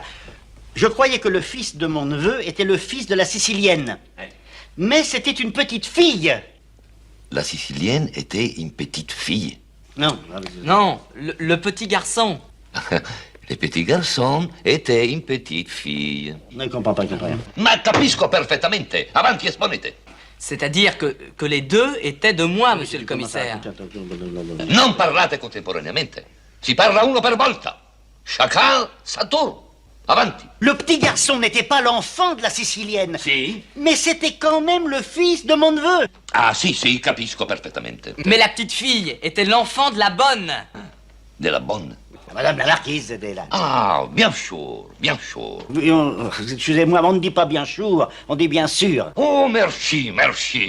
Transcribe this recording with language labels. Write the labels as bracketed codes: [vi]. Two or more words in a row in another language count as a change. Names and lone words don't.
[fr] Je croyais que le fils de mon neveu était le fils de la Sicilienne. Mais c'était une petite fille. La Sicilienne était une petite fille. Non. Non, le petit garçon. Le petit garçon était une petite fille. Non, il comprend pas, il comprend rien. [it] Ma capisco perfettamente. Avanti, esponete. [fr] C'est-à-dire que les deux étaient de moi, monsieur le commissaire. [it] Non parlate contemporaneamente. Si parla uno per volta. [fr] Chacun sa tour. Avanti. Le petit garçon n'était pas l'enfant de la Sicilienne. [it] Si. [fr] Mais c'était quand même le fils de mon neveu. [it] Ah, si, si, capisco perfettamente. [fr] Mais la petite fille était l'enfant de la bonne. De la bonne. Madame la marquise était là. Ah, bien sûr, bien sûr. Excusez-moi, on ne dit pas bien sûr, on dit bien sûr. Oh, merci, merci.